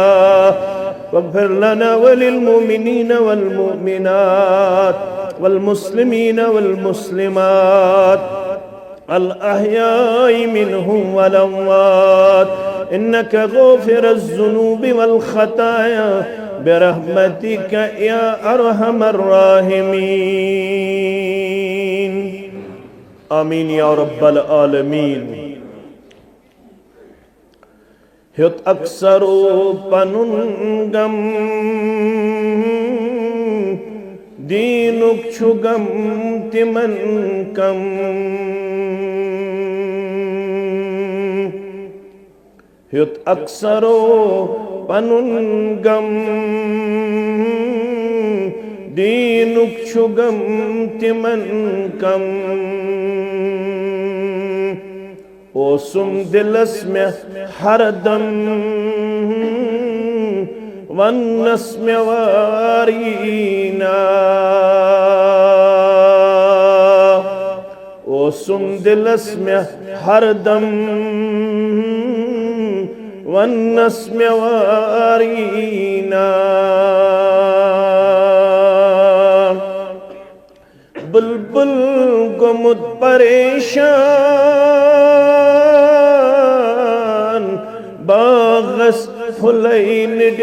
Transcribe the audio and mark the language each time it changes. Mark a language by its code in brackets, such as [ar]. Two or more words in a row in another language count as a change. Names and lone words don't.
[ar] واغفر لنا وللمؤمنين والمؤمنات والمسلمين والمسلمات الأحياء منهم والأموات إنك غافر الذنوب والخطايا برحمتك يا أرحم الراحمين آمين يا رب العالمين [ks] ہیوت اکثرو پنن غم دینک چھُ غم تمن کم ہیوت اکثرو پنن غم دینک چھُ غم تمن کم اوسم دلس میں ہردم ونس میں وارینا اوسم دلس میں ہردم ونس میں وارینا بلبل گمت پریشان باغس پھلین